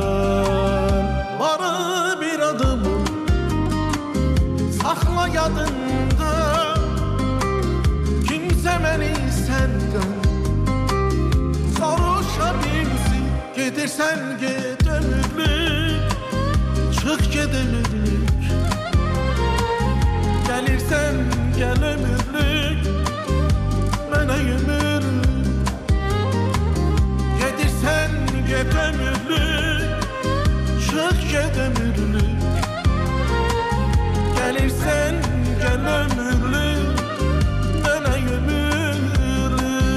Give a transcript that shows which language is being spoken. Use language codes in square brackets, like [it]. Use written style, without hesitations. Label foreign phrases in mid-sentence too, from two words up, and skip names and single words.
[tr] Var bir adımı sakla yadında, kimse beni senden soruşabilsin. [az] Gedirsen git ömürlük, çık ged ömürlük. Gelirsen gel ömürlük, mənə ömürlük. Gedirsen git ömürlük, çık ged ömürlük. Gelirsen gel ömürlük, mənə ömürlük.